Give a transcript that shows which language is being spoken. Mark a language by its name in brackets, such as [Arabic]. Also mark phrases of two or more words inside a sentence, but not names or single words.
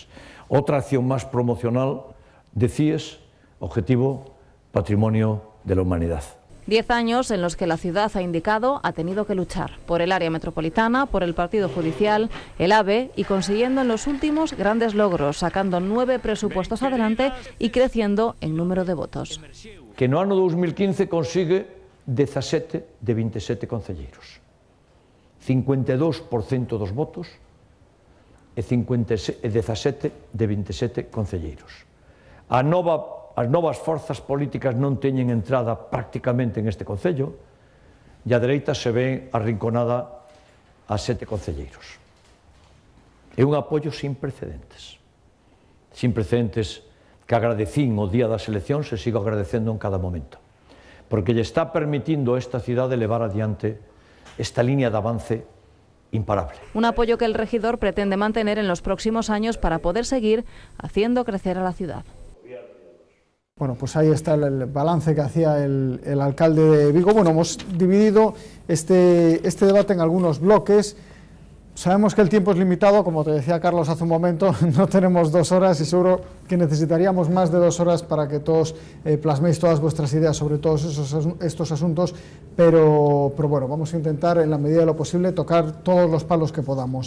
[Spanish] Otra acción más promocional de CIES, objetivo Patrimonio de la Humanidad. 10 años en los que la ciudad ha indicado ha tenido que luchar por el área metropolitana, por el partido judicial, el AVE y consiguiendo en los últimos grandes logros, sacando 9 presupuestos adelante y creciendo en número de votos. [Galician] Que no ano 2015 consigue 17 de 27 concelleiros, 52% dos votos e 17 de 27 concelleiros. As novas forzas políticas non teñen entrada prácticamente en este concello e a dereita se ve arrinconada a 7 concelleiros. É un apoio sin precedentes que agradecín o día das eleccións e sigo agradecendo en cada momento, porque lle está permitindo a esta cidade levar adiante esta línea de avance imparable. [Spanish] Un apoyo que el regidor pretende mantener en los próximos años para poder seguir haciendo crecer a la ciudad. Bueno, pues ahí está el balance que hacía el alcalde de Vigo. Bueno, hemos dividido este debate en algunos bloques. Sabemos que el tiempo es limitado, como te decía Carlos hace un momento, no tenemos 2 horas y seguro que necesitaríamos más de 2 horas para que todos plasméis todas vuestras ideas sobre todos estos asuntos, pero bueno, vamos a intentar en la medida de lo posible tocar todos los palos que podamos.